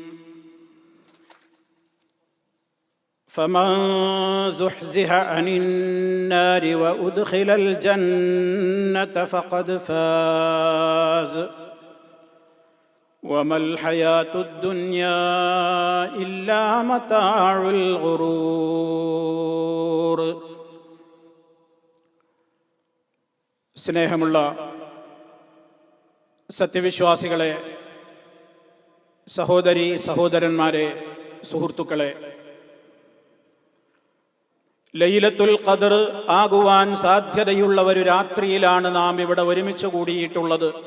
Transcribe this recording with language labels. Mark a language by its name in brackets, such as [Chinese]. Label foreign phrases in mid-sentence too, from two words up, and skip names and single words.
[Arabic] فمن زحزح عن النار وأدخل الجنة فقد فاز وما الحياة الدنيا إلا متاع الغرور. [Malayalam] സ്നേഹമുള്ള സത്യവിശ്വാസികളെ, സഹോദരി സഹോദരന്മാരെ, സുഹൃത്തുക്കളെ, ലൈലത്തുൽ ഖദർ ആകുവാൻ സാധ്യതയുള്ള ഒരു രാത്രിയിലാണ് നാം ഇവിടെ ഒരുമിച്ച് കൂടിയിട്ടുള്ളത്.